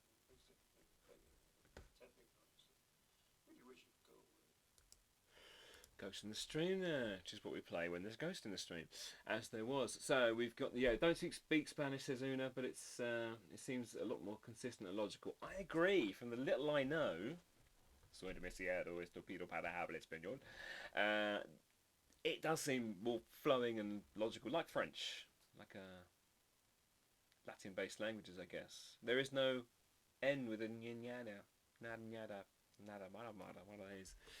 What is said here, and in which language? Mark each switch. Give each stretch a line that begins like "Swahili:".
English: It's really quite annoying. Tapping noise. Really wish you'd go away. Ghost in the Stream there, which is what we play when there's Ghost in the Stream, as there was. So we've got don't speak Spanish, says Una, but it's it seems a lot more consistent and logical. I agree. From the little I know,
Spanish: soy demasiado estúpido para hablar español.
English: It does seem more flowing and logical, like French, like Latin-based languages, I guess. There is no N with a nyada, nada, mara, what are these?